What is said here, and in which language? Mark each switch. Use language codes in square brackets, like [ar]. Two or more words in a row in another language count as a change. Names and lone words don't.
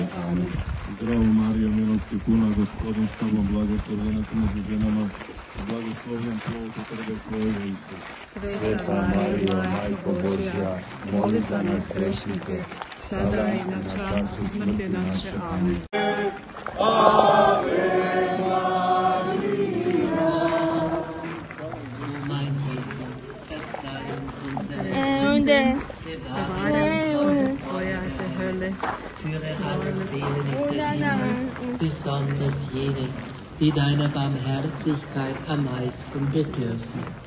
[hr] Amen. Zdravo Marijo, milosti puna, Gospodin s tobom, blagoslovljena si među ženama i blagoslovljen plod utrobe tvoje, Isus. Sveta Marijo, Majko Božja, moli za nas grešnike, sada i na času smrti naše. Amen. [de] Mein Jesus, verzeih uns unsere Sünden, bewahre uns vor dem Feuer der Hölle, führe alle Seelen in den Himmel, besonders jene, die deiner Barmherzigkeit am meisten bedürfen.